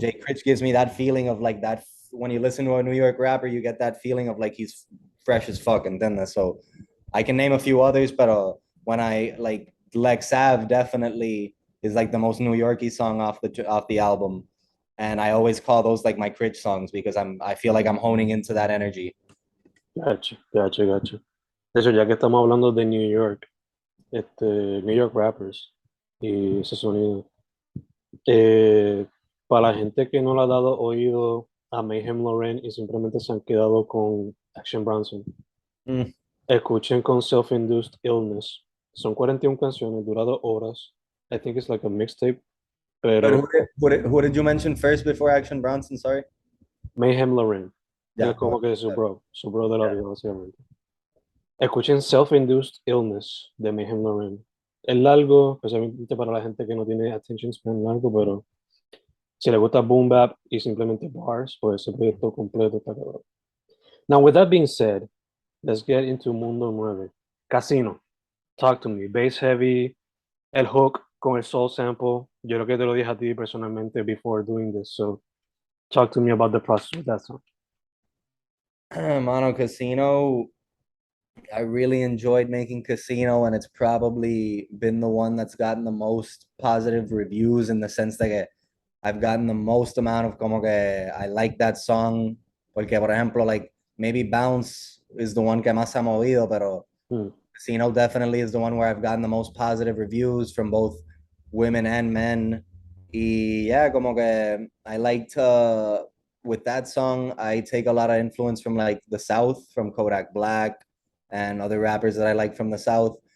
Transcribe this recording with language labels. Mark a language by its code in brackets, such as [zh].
[en] Jay Critch gives me that feeling of like that when you listen to a New York rapper, you get that feeling of like he's fresh as fuck. And then so I can name a few others, but when I like Lex Ave definitely is like the most New Yorky song off the album, and I always call those like my Critch songs because I feel like I'm honing into that energy. Gotcha, gotcha, gotcha. [es] De hecho, ya que estamos hablando de New York, [en] New York rappers [es] y ese sonido, eh, para la gente que no le ha dado oído a Mayhem Lauren y simplemente se han quedado con Action Bronson, Mm. escuchen con Self-Induced Illness. Son 41 canciones, dura 2 horas. [en] I think it's like a mixtape, But [es] pero [en] who did you mention first before Action Bronson? Sorry. [es] Mayhem Lauren es [en] Yeah, go [es] como que su bro de la [en] ahead. [es] vida, básicamente. Escuchen Self-Induced Illness de Mayhem Lauren. Es largo, especialmente para la gente que no tiene [en] attention span [es] largo, pero si le gusta boom bap y simplemente bars, pues ese proyecto completo está cabrón. [en] Now, with that being said, let's get into Mundo Nueve. Casino, talk to me. Bass heavy, el hook con el soul sample. [es] Yo creo que te lo dije a ti personalmente [en] before doing this, so talk to me about the process with that song. Mono Casino, I really enjoyed making Casino, and it's probably been the one that's gotten the most positive reviews in the sense that I've gotten the most amount of [es] como que [en] I like that song. [es] Porque, por ejemplo, [en] like maybe Bounce is the one [es] que más ha movido, pero Hmm. [en] Casino definitely is the one where I've gotten the most positive reviews from both women and men. Y yeah, [es] como que [en] I like to, with that song, I take a lot of influence from like the South, from Kodak Black and other rappers that I like from the South.